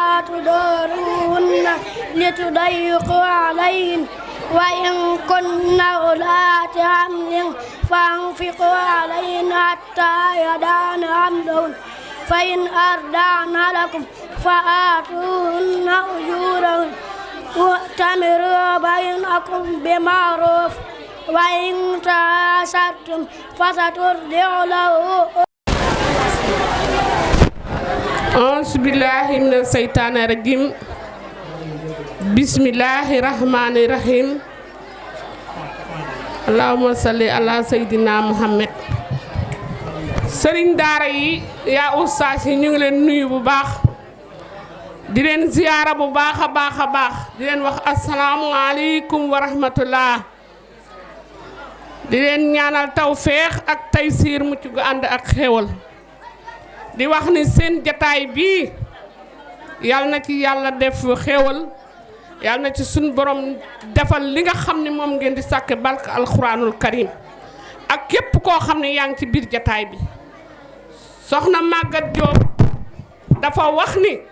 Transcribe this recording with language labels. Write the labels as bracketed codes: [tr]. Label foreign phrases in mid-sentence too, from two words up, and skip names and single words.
[ar] تضروهن لتضيقوا عليهن وإن كن أولات حمل فأنفقوا عليهن حتى يضعن حملهن فإن أرضعن لكم فآتوهن أجورهن واعتمروا بينكم بمعروف وإن تعاسرتم فسترضع له. أعوذ بالله من الشيطان الرجيم بسم الله الرحمن الرحيم اللهم صل على سيدنا محمد. [wo] sëriñ daara yi yaa ustaas yi ñu ngi leen nuyu bu baax di leen ziyaara bu baax a baax a baax di leen wax [ar] السلام عليكم ورحمة الله [wo] di leen ñaanal tawféex ak taysiir mucc gu ànd ak xéewal di wax ni seen jataay bii yàlla na ci yàlla def xéewal yàlla na ci suñ borom defal li nga xam ne moom ngeen di sàkke barke [ar] القرآن الكريم [wo] ak képp koo xam ne yaa ngi ci biir jataay bi soxna Maguette Diop dafa wax ni